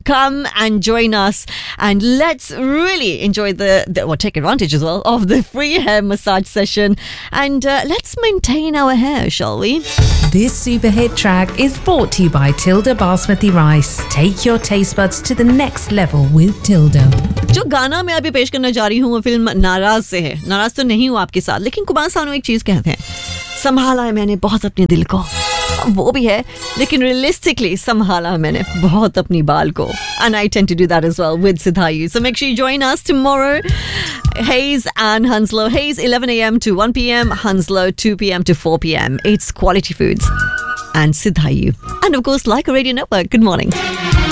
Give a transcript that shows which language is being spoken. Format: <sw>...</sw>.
<en>Come and join us and let's really enjoy take advantage as well of the free hair massage session, and let's maintain our hair, shall we? This super hit track is brought to you by Tilda Basmati Rice. Take your taste buds to the next level with Tilda.</en> <hi>जो गाना मैं अभी पेश करने जा रही हूँ वो फिल्म नाराज से है. नाराज तो नहीं हूँ आपके साथ, लेकिन कुमार सानू एक चीज कहते हैं, संभाला है मैंने बहुत अपने दिल को. वो भी है, लेकिन रियलिस्टिकली संभाला मैंने बहुत अपनी बाल को.</hi> <en>And I tend to do that as well with Sidhayu. So make sure you join us tomorrow. Hayes and Hounslow. Hayes 11 a.m. to 1 p.m. Hounslow 2 p.m. to 4 p.m. It's Quality Foods and Sidhayu. And of course, Like a Radio Network. Good morning.</en>